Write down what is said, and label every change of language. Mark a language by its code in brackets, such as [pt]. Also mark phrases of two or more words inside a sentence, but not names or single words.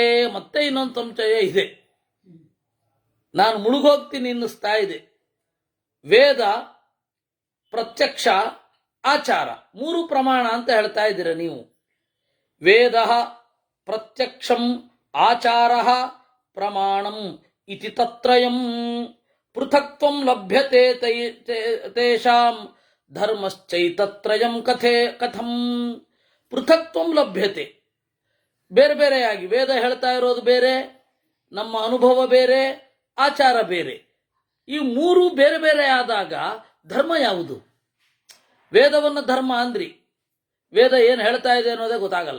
[kn] ಮತ್ತೆ ಇನ್ನೊಂದು ಸಂಶಯ ಇದೆ, ನಾನು ಮುಳುಗೋಗ್ತೀನಿ ಅನ್ನಿಸ್ತಾ ಇದೆ. ವೇದ, ಪ್ರತ್ಯಕ್ಷ, ಆಚಾರ ಮೂರು ಪ್ರಮಾಣ ಅಂತ ಹೇಳ್ತಾ ಇದ್ದೀರ ನೀವು. [sa] ವೇದ ಪ್ರತ್ಯಕ್ಷಂ ಆಚಾರ ಪ್ರಮಾಣಂ ಇತಿ ತತ್ರಯಂ ಪೃಥಕ್ತ್ವಂ ಲಭ್ಯತೆ ತೇಷಾಂ ಧರ್ಮಶ್ಚೈತತ್ರಯಂ ಕಥಂ. ಪೃಥಕ್ತ್ವಂ ಲಭ್ಯತೆ, [kn] ಬೇರೆ ಬೇರೆಯಾಗಿ ವೇದ ಹೇಳ್ತಾ ಇರೋದು ಬೇರೆ, ನಮ್ಮ ಅನುಭವ ಬೇರೆ, ಆಚಾರ ಬೇರೆ. ಈ ಮೂರು ಬೇರೆ ಬೇರೆ ಆದಾಗ ಧರ್ಮ ಯಾವುದು? ವೇದವನ್ನು ಧರ್ಮ ಅಂದ್ರಿ, ವೇದ ಏನು ಹೇಳ್ತಾ ಇದೆ ಅನ್ನೋದೇ ಗೊತ್ತಾಗಲ್ಲ.